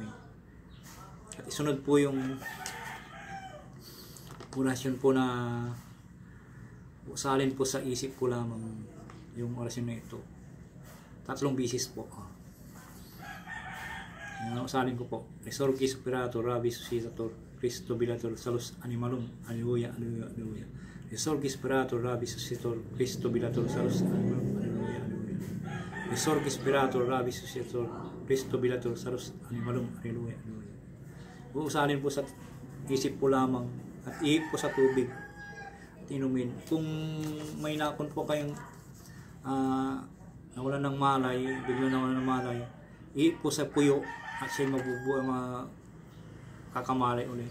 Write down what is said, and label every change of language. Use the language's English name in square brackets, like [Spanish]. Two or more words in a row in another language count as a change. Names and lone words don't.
[Filipino] At isunod po yung orasyon po na usalin po sa isip ko lamang yung orasyon na ito. 3 bisis po. Usalin ko po. [Latin] Resurgis operator, Rabi suscitator, Cristo bilator, salus animalum. Alleluia, alleluia, alleluia. Resurgis operator, Rabi suscitator, Cristo bilator, salus animalum. Alleluia, alleluia. Resurgis operator, Rabi suscitator, Cristo bilator, salus animalum. Alleluia, alleluia. [Filipino] Usalin po sa isip ko lamang at iip po sa tubig at inumin. Kung may nakon po kayong nawalan ng malay, bigla nawalan ng malay, iip po sa puyo at siya mabubuhay, kakamalay ulit.